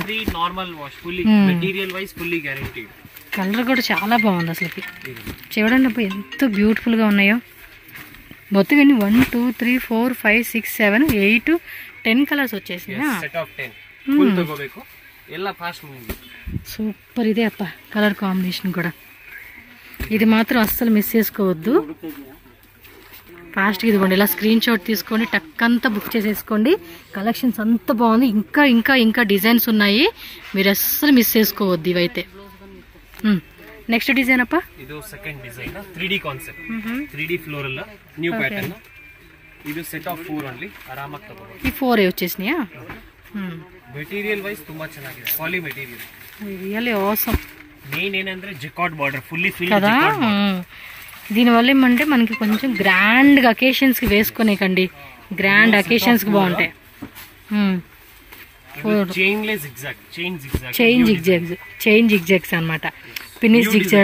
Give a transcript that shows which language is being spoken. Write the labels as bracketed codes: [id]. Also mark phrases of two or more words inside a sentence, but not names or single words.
[en] normal wash fully material wise fully guaranteed [te] కలర్ కూడా చాలా బాగుంది అసలుకి చూడండి అబ్బా ఎంత బ్యూటిఫుల్ గా ఉన్నాయో మొత్తం ఎన్ని 1 2 3 4 5 6 7 8 10 కలర్స్ వచ్చేసినా [en] set of 10 [kn] ఫుల్ తగోಬೇಕು ಎಲ್ಲ [en] fast moving [te] సూపర్ ఇదే అప్ప కలర్ కాంబినేషన్ కూడా ఇది మాత్రం అస్సలు మిస్ చేసుకోవద్దు ఫాస్ట్గా ఇదిగోండి ఇలా స్క్రీన్ షాట్ తీసుకొని టక్కంతా బుక్ చేసేసుకోండి కలెక్షన్స్ అంత బాగుంది ఇంకా ఇంకా ఇంకా డిజైన్స్ ఉన్నాయి మీరు అస్సలు మిస్ చేసుకోవద్దు ఇవైతే నెక్స్ట్ డిజైన్ అప్ప [kn] ಇದು [en] second design 3D concept 3D floral new pattern [kn] ಇದು [en] set of 4 only [kn] ಆರಾಮಾಗಿ ತಗೋಬಹುದು [te] ಈ 4 వచ్చేసినాయా [en] material wise [kn] ತುಂಬಾ ಚೆನ್ನಾಗಿದೆ ಪಾಲಿ మెటీరియల్ [en] really awesome main jacquard border fully fill [te] కదా దీనివల్ల ఏమంటే మనకి కొంచెం [en] grand occasions [te] కి వేసుకునేకండి [en] grand occasions [te] కి బాగుంటాయి చైన్ జిగ్జాగ్స్ అన్నమాట ఫినిష్ జిగ్జాగ్